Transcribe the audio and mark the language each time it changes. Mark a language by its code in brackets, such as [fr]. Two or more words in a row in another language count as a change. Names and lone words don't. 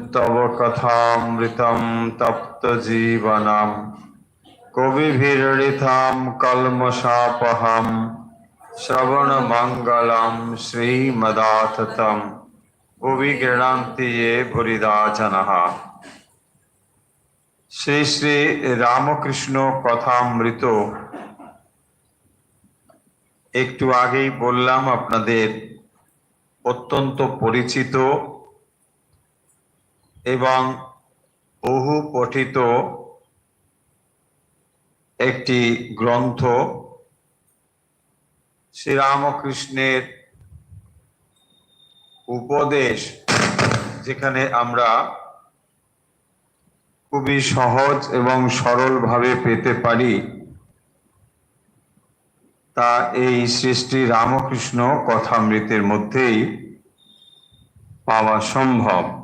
[sa] तव कथामृतं तप्त जीवनम् कविभिरीडितं कल्मषापहम् श्रवणमङ्गलं श्रीमदाततं भुवि गृह्णन्ति ये भूरिदा जनाः। [bn] श्री श्री रामकृष्ण কথামৃত একটু আগেই বললাম আপনাদের অত্যন্ত পরিচিত এবং বহু পঠিত একটি গ্রন্থ শ্রীরামকৃষ্ণের উপদেশ, যেখানে আমরা খুবই সহজ এবং সরলভাবে পেতে পারি, তা এই শ্রী শ্রী রামকৃষ্ণ কথামৃতের মধ্যেই পাওয়া সম্ভব।